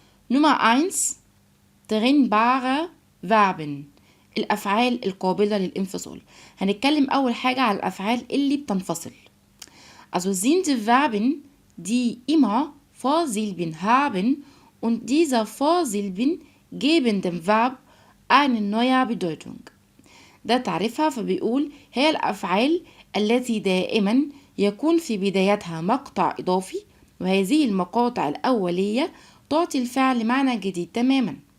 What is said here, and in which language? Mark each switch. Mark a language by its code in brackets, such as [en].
[de] Nummer 1: trennbare Verben، [ar] الأفعال القابلة للانفصال. هنتكلم أول حاجة على الأفعال اللي بتنفصل. [de] Also sind Verben, die immer Vorsilben haben und diese Vorsilben geben dem Verb eine neue Bedeutung. [ar] ده تعريفها، فبيقول هي الأفعال التي دائما يكون في بدايتها مقطع إضافي، وهذه المقاطع الأولية تعطي الفعل معنى جديد تماما.